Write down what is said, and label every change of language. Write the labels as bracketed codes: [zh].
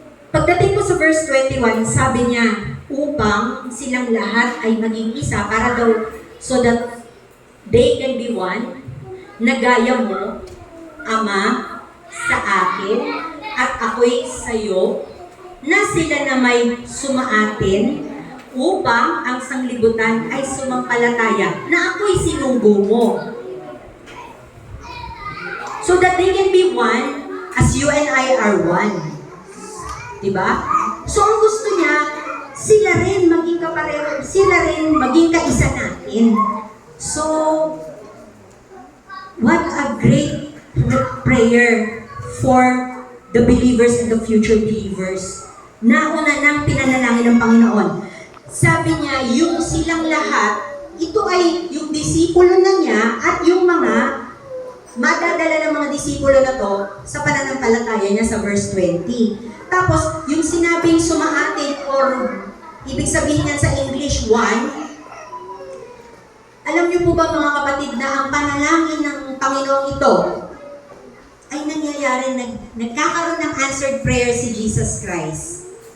[tl] Pagdating ko sa verse 21, sabi niya, upang silang lahat ay maging isa para daw [en] so that they can be one, [tl] na gaya mo, Ama, sa akin, at ako'y sa iyo, na sila na may sumaatin, upang ang sanglibutan ay sumampalataya, na ako'y sinugo mo. [en] So that they can be one, as you and I are one. Diba? [tl] So ang gusto niya, sila rin maging kapareho, sila rin maging kaisa natin. [en] So, what a great prayer for the believers and the future believers. [tl] Nauna nang pinanalangin ng Panginoon. Sabi niya, yung silang lahat, ito ay yung disipulo na niya at yung mga madadala ng mga disipulo na to sa pananampalataya niya sa verse 20. Tapos, yung sinabing sumaatin or ibig sabihin niyan sa English, one, alam niyo po ba mga kapatid na ang panalangin ng Panginoong ito ay nangyayari, nagkakaroon ng answered prayer si Jesus Christ.